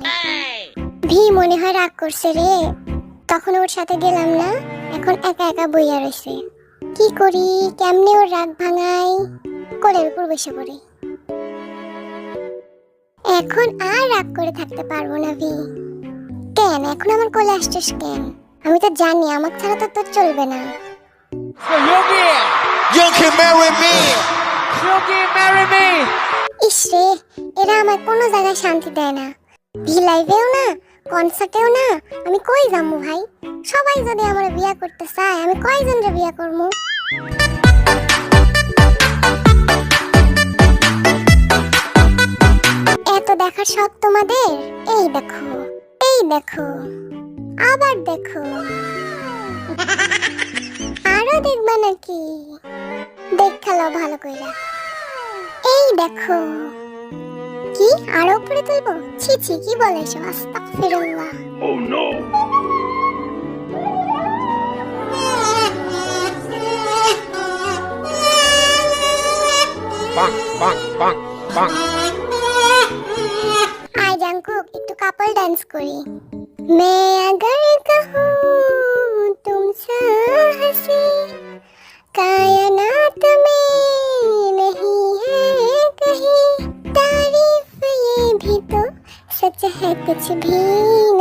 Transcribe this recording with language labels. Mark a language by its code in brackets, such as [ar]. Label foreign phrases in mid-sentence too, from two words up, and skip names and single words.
[bn] ভি মনে হয় রাগ করছে রে, তখন ওর সাথে গেলাম না, এখন একা একা বইয়া রয়েছে। কি করি, কেমনে ওর রাগ ভাঙাই? কোলের উপর বসে পড়ি। এখন আর রাগ করে থাকতে পারবো না ভি। কেন এখন আমার কোলে আসছিস কেন? আমি তো জানি আমার ছাড়া তো তোর চলবে না। [en] You can marry me. [bn] ইসরে, এরা আমার কোনো জায়গায় শান্তি দেয় না। ভি লাইভেও না, কনসার্টেও না। আমি কই যাবো ভাই? সবাই যদি আমার বিয়া করতে চায়, আমি কয়জনরে বিয়া করবো? এত দেখার শখ তোমাদের? এই দেখো, এই দেখো, আবার দেখো। আরো দেখবা নাকি? দেখালো ভালো কইরা। এই দেখো। কি আরো উপরে তুলবো? ছি ছি, কি বলে এসব? আস্তাগফিরুল্লাহ। [en] Oh no. Bonk, bonk, bonk, bonk. [bn] আই জাঙ্কুক একটু কাপল ডান্স করি। [hi] मैं अगर कहूँ तुमसे हंसी कायनात में नहीं है कहीं तारीफ ये भी तो सच है कुछ भी